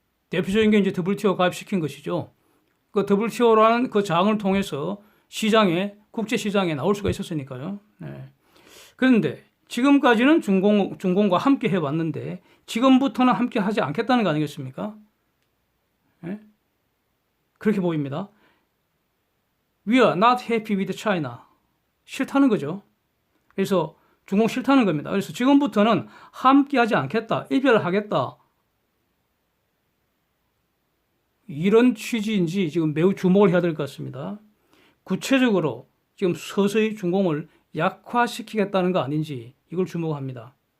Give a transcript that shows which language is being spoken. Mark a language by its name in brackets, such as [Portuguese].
[Korean] 대표적인 게 이제 WTO 가입시킨 것이죠. 그 WTO라는 그 장을 통해서 국제 시장에 나올 수가 있었으니까요. 그런데 지금까지는 중공과 함께 해왔는데 지금부터는 함께 하지 않겠다는 거 아니겠습니까? 그렇게 보입니다. [English] We are not happy with China. [Korean] 싫다는 거죠. 그래서 중공 싫다는 겁니다. 그래서 지금부터는 함께 하지 않겠다. 이별하겠다. 이런 취지인지 지금 매우 주목을 해야 될 것 같습니다. 구체적으로 지금 서서히 중공을 약화시키겠다는 거 아닌지 이걸 주목합니다.